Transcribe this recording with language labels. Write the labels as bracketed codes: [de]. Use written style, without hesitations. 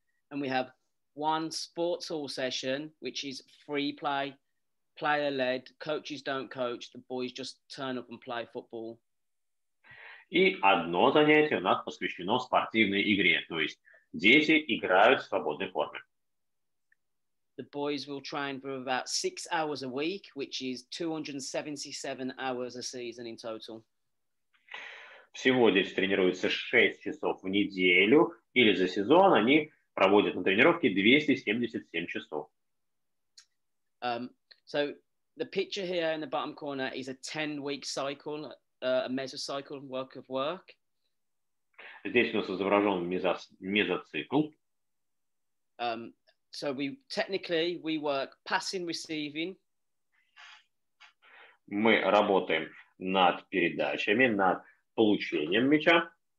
[en] And we have one sports hall session, which is free play, player-led. Coaches don't coach, the boys just turn up and play football. [ru] И одно занятие у нас посвящено спортивной игре, то есть дети играют в свободной форме. [en] The boys will train for about 6 hours a week, which is 277 hours a season in total. [ru] Всего дети тренируются 6 часов в неделю, или за сезон они проводят на тренировке 277 часов. [en] So the picture here in the bottom corner is a 10-week cycle, a mesocycle work of work. [ru] Здесь у нас изображен мезоцикл. [en] So we work passing, receiving. [ru] Мы работаем над передачами, над получением мяча,